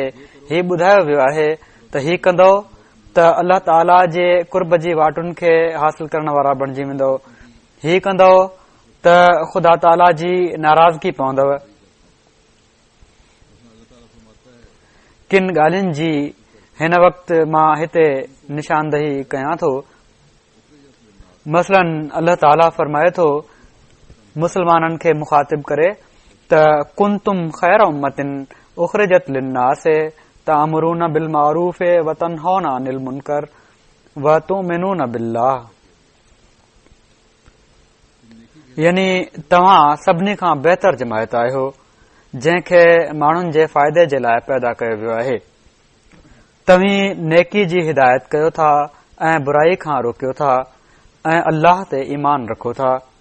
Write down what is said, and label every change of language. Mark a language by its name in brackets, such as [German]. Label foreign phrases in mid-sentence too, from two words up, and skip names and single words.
[Sindhi] हीउ ॿुधायो वियो आहे त हीउ कंदो त अल्लाह ताला जे कुर्ब जी वाटुनि खे हासिल करण वारा बणिजी वेंदो, हीउ कंदो त ख़ुदा ताला जी नाराज़गी पवंदव। किन ॻाल्हियुनि जी हिन वक़्त मां हिते निशानदही कयां थो। मसलन अल्लाह ताला फरमाए थो मुसलमाननि खे मुखातिब करे त [Arabic] كنتم خير أمة أخرجت للناس تأمرون بالمعروف وتنهون عن المنكر وتؤمنون بالله. [Sindhi] यानी तव्हां सभिनी खां बहितर जमायत आहियो जंहिंखे माण्हुनि जे फ़ाइदे जे लाइ पैदा कयो वियो आहे। तव्हीं नेकी जी हिदायत कयो था ऐं बुराई खां रोकियो था ऐं अल्लाह ते ईमान रखो था।